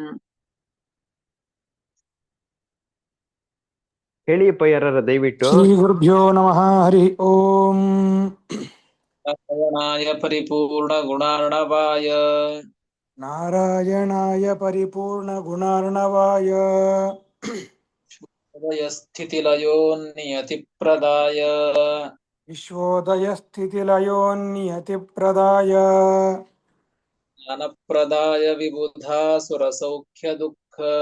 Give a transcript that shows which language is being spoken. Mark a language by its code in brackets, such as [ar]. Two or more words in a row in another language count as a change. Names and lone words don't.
[kn] ಹೇಳಿಯಪ್ಪ ಯಾರ ದಯವಿಟ್ಟು. [sa] ಶ್ರೀ ಗುರುಭ್ಯೋ ನಮಃ. ಹರಿ ಓಂ. ನಾರಾಯಣಾಯ ಪರಿಪೂರ್ಣ ಗುಣಾರ್ಣವಾಯ ನಾರಾಯಣಾಯ ಪರಿಪೂರ್ಣ ಗುಣಾರ್ಣವಾಯ ಹೃದಯ ಸ್ಥಿತಿಲಯೋನ್ನಿಯತಿ ಪ್ರದಾಯ ವಿಶ್ವೋದಯ ಸ್ಥಿತಿಲಯೋನ್ನಿಯತಿ ಪ್ರದಾಯ ಜ್ಞಾನಪ್ರದಾಯ ವಿಬುಧಾಸುರ ಸೌಖ್ಯ ದುಃಖ